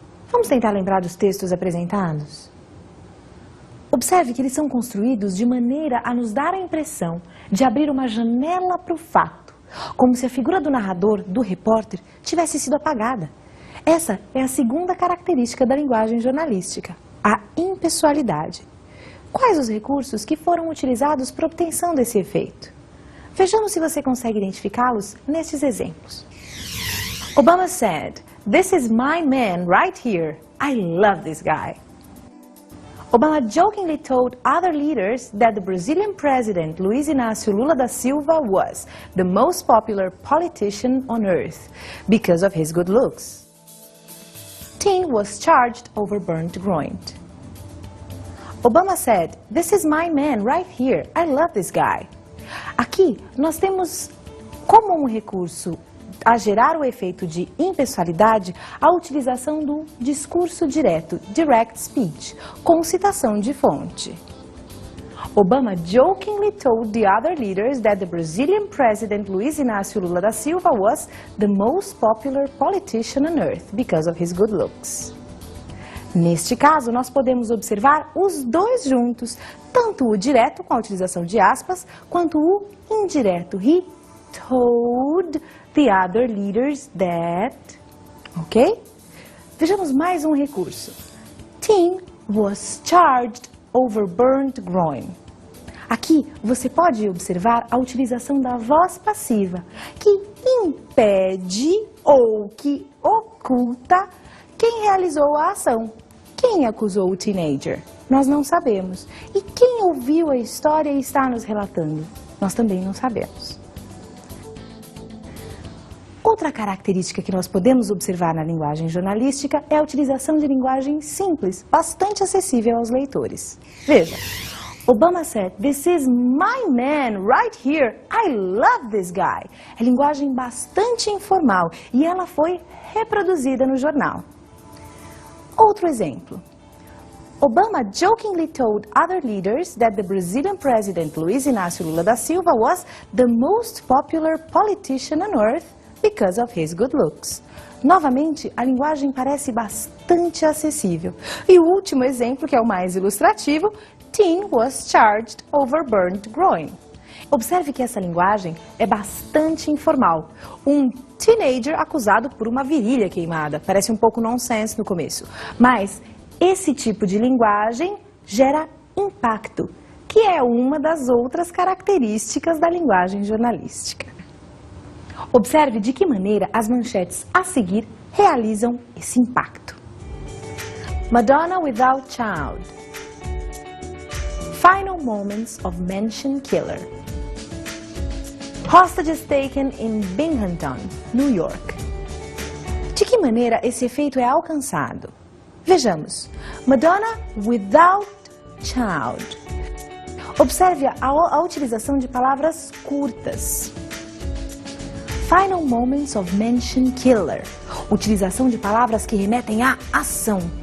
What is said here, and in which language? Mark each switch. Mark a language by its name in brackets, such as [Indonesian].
[Portuguese] Vamos tentar lembrar dos textos apresentados? Observe que eles são construídos de maneira a nos dar a impressão de abrir uma janela para o fato, como se a figura do narrador, do repórter, tivesse sido apagada. Essa é a segunda característica da linguagem jornalística, a impessoalidade. Quais os recursos que foram utilizados para a obtenção desse efeito? Vejamos se você consegue identificá-los nestes exemplos. [English] Obama said, "This is my man right here. I love this guy." Obama jokingly told other leaders that the Brazilian president, Luiz Inácio Lula da Silva, was the most popular politician on earth because of his good looks. Teen was charged over burnt groin. Obama said, "This is my man right here. I love this guy." [Portuguese] Aqui nós temos como um recurso a gerar o efeito de impessoalidade a utilização do discurso direto, [English] direct speech, [Portuguese] com citação de fonte. [English] Obama jokingly told the other leaders that the Brazilian president Luiz Inácio Lula da Silva was the most popular politician on earth because of his good looks. [Portuguese] Neste caso, nós podemos observar os dois juntos, tanto o direto com a utilização de aspas, quanto o indireto. [English] He told the other leaders that... Ok? [Portuguese] Vejamos mais um recurso. [English] Teen was charged over burnt groin. [Portuguese] Aqui você pode observar a utilização da voz passiva, que impede ou que oculta quem realizou a ação. Quem acusou o teenager? Nós não sabemos. E quem ouviu a história e está nos relatando? Nós também não sabemos. Outra característica que nós podemos observar na linguagem jornalística é a utilização de linguagem simples, bastante acessível aos leitores. Veja, [English] Obama said, "This is my man right here. I love this guy." [Portuguese] É linguagem bastante informal e ela foi reproduzida no jornal. Outro exemplo. [English] Obama jokingly told other leaders that the Brazilian president Luiz Inácio Lula da Silva was the most popular politician on earth because of his good looks. [Portuguese] Novamente, a linguagem parece bastante acessível. E o último exemplo, que é o mais ilustrativo, [English] teen was charged over burnt groin. [Portuguese] Observe que essa linguagem é bastante informal. Um teenager acusado por uma virilha queimada. Parece um pouco nonsense no começo. Mas esse tipo de linguagem gera impacto, que é uma das outras características da linguagem jornalística. Observe de que maneira as manchetes a seguir realizam esse impacto. [English] Madonna without child. Final moments of Mansion killer. Hostages taken in Binghamton, New York. [Portuguese] De que maneira esse efeito é alcançado? Vejamos. [English] Madonna without child. [Portuguese] Observe a utilização de palavras curtas. [English] Final moments of Mansion killer. [Portuguese] Utilização de palavras que remetem à ação.